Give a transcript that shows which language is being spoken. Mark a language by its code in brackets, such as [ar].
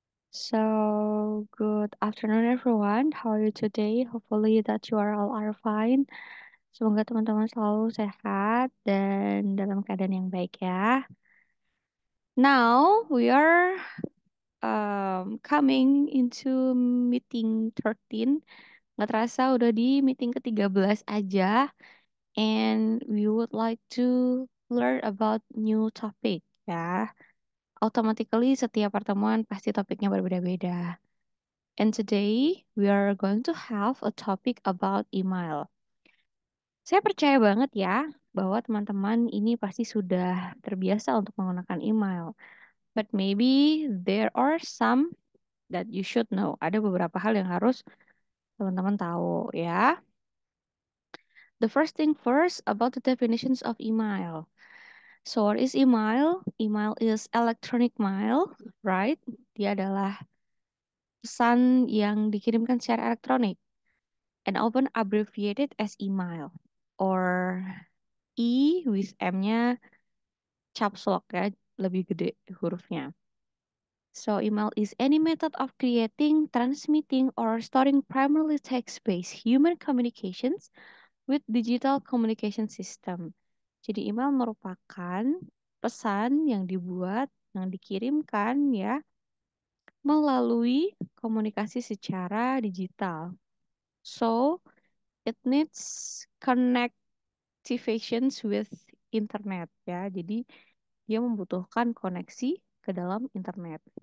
[en] So, good afternoon everyone. How are you today? Hopefully that you are fine. [id] Semoga teman-teman selalu sehat dan dalam keadaan yang baik ya. [en] Now, we are coming into meeting 13. [id] Nggak terasa udah di meeting ke-13 aja. [en] And we would like to learn about new topic ya. [id] Automatically setiap pertemuan pasti topiknya berbeda-beda. [en] And today we are going to have a topic about email. [id] Saya percaya banget ya bahwa teman-teman ini pasti sudah terbiasa untuk menggunakan email. [en] But maybe there are some that you should know. [id] Ada beberapa hal yang harus teman-teman tahu ya. [en] The first thing first about the definitions of email. So what is email? Email is electronic mail, right? [id] Dia adalah pesan yang dikirimkan secara elektronik [en] and often abbreviated as email or E with [id] M-nya caps lock ya, lebih gede hurufnya. [en] So email is any method of creating, transmitting, or storing primarily text-based human communications with digital communication system. [id] Jadi email merupakan pesan yang dibuat, yang dikirimkan ya melalui komunikasi secara digital. [en] So, it needs connectivations with internet ya. [id] Jadi dia membutuhkan koneksi ke dalam internet.